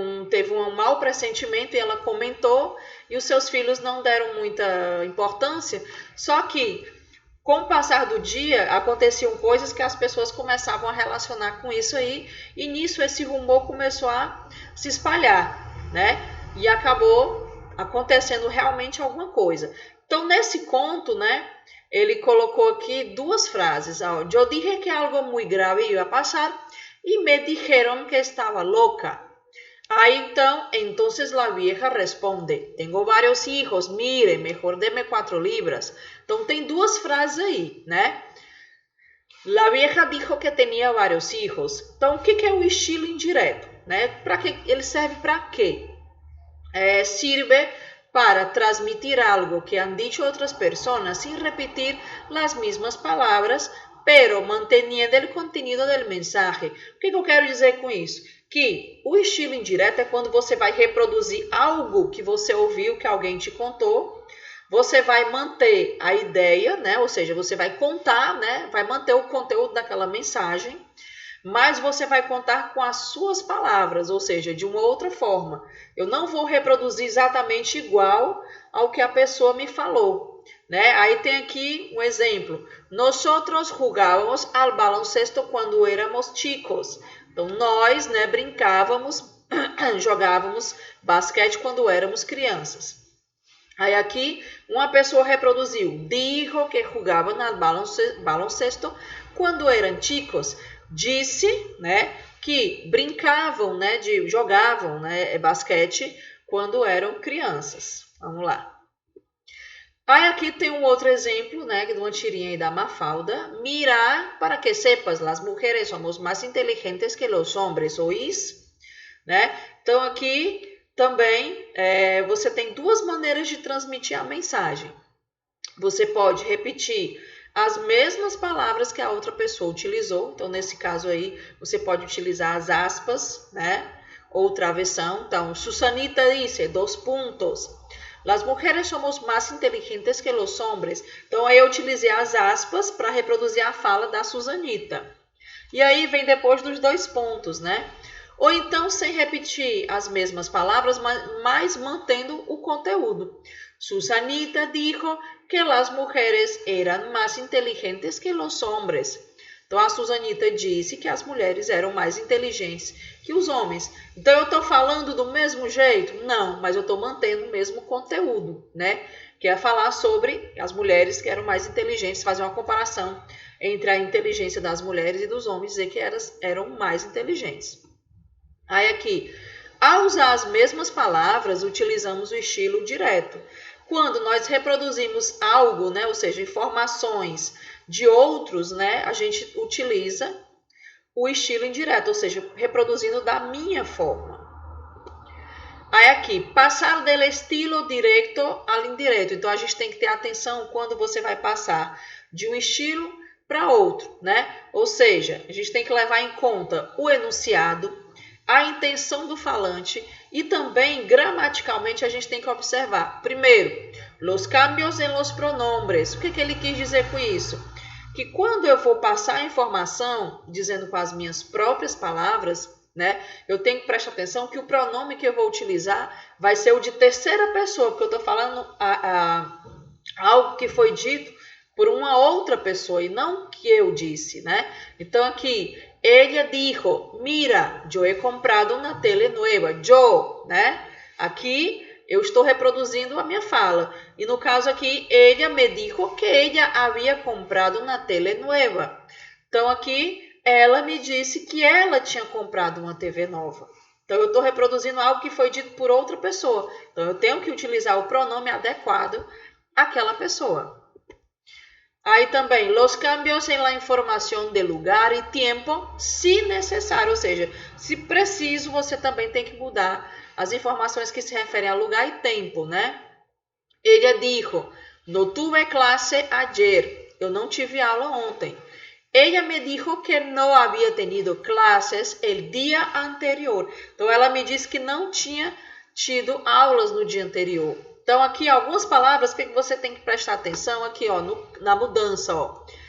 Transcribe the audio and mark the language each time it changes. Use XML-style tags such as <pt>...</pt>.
<pt>teve um mau pressentimento e ela comentou e os seus filhos não deram muita importância, só que com o passar do dia aconteciam coisas que as pessoas começavam a relacionar com isso aí e nisso esse rumor começou a se espalhar, né? E acabou acontecendo realmente alguma coisa. Então nesse conto, né, ele colocou aqui duas frases.</pt> <es>Eu dije que algo muy grave iba a pasar y me dijeron que estaba loca. Ahí entonces la vieja responde, tengo varios hijos, mire, mejor deme 4 libras.</es> <pt>Então tem duas frases aí, né?</pt> <es>La vieja dijo que tinha vários hijos.</es> <pt>Então o que é o estilo indireto, né? Ele serve para quê?</pt> <es>sirve para transmitir algo que han dicho otras personas sin repetir las mismas palabras, pero manteniendo el contenido del mensaje.</es> <pt>O que eu quero dizer com isso? Que o estilo indireto é quando você vai reproduzir algo que você ouviu, que alguém te contou. Você vai manter a ideia, né? Ou seja, você vai contar, né? Vai manter o conteúdo daquela mensagem, mas você vai contar com as suas palavras, ou seja, de uma outra forma. Eu não vou reproduzir exatamente igual ao que a pessoa me falou, né? Aí tem aqui um exemplo.</pt> <es>Nosotros jugávamos al baloncesto quando éramos chicos.</es> <pt>Então, nós, né, brincávamos, jogávamos basquete quando éramos crianças. Aí aqui, uma pessoa reproduziu.</pt> <es>Dijo que jugaban al baloncesto quando eram chicos.</es> <pt>Disse, né, que brincavam, né, jogavam, né, basquete quando eram crianças. Vamos lá. Aí aqui tem um outro exemplo, né, de uma tirinha aí da Mafalda.</pt> <es>Mira, para que sepas, las mujeres somos más inteligentes que los hombres, oís? Né?</es> <pt>Então aqui também você tem duas maneiras de transmitir a mensagem. Você pode repetir as mesmas palavras que a outra pessoa utilizou. Então, nesse caso aí, você pode utilizar as aspas, né? Ou travessão. Então, Susanita disse, 2 pontos.</pt> <es>Las mujeres somos más inteligentes que los hombres.</es> <pt>Então, aí eu utilizei as aspas para reproduzir a fala da Susanita. E aí vem depois dos 2 pontos, né? Ou então, sem repetir as mesmas palavras, mas mantendo o conteúdo.</pt> <es>Susanita dijo que las mujeres eran más inteligentes que los hombres.</es> <pt>Então, a Susanita disse que as mulheres eram mais inteligentes que os homens. Então, eu estou falando do mesmo jeito? Não, mas eu estou mantendo o mesmo conteúdo, né? Que é falar sobre as mulheres que eram mais inteligentes, fazer uma comparação entre a inteligência das mulheres e dos homens, dizer que eram mais inteligentes. Aí aqui, ao usar as mesmas palavras, utilizamos o estilo direto. Quando nós reproduzimos algo, né, ou seja, informações de outros, né, a gente utiliza o estilo indireto, ou seja, reproduzindo da minha forma. Aí aqui, passar del estilo direto ao indireto. Então, a gente tem que ter atenção quando você vai passar de um estilo para outro, né? Ou seja, a gente tem que levar em conta o enunciado, a intenção do falante e também, gramaticalmente, a gente tem que observar.</pt> <es>Primeiro, los cambios en los pronombres.</es> <pt>O que ele quis dizer com isso? Que quando eu vou passar a informação, dizendo com as minhas próprias palavras, né, eu tenho que prestar atenção que o pronome que eu vou utilizar vai ser o de terceira pessoa, porque eu estou falando algo que foi dito por uma outra pessoa e não que eu disse, né? Então, aqui,</pt> <es>ella dijo, mira, yo he comprado una tele nueva.</es> <pt>Yo, né? Aqui, eu estou reproduzindo a minha fala. E no caso aqui,</pt> <es>ella me dijo que ella había comprado una tele nueva.</es> <pt>Então, aqui, ela me disse que ela tinha comprado uma TV nova. Então, eu estou reproduzindo algo que foi dito por outra pessoa. Então, eu tenho que utilizar o pronome adequado àquela pessoa. Aí também,</pt> <es>los cambios en la información de lugar</es> <pt>e tempo, se necessário, ou seja, se preciso, você também tem que mudar as informações que se referem a lugar e tempo, né?</pt> <es>Ella dijo, no tuve clase ayer,</es> <pt>eu não tive aula ontem.</pt> <es>Ella me dijo que no había tenido clases el día anterior.</es> <pt>Então, ela me disse que não tinha tido aulas no dia anterior. Então, aqui, algumas palavras que você tem que prestar atenção aqui, ó, na mudança, ó.</pt>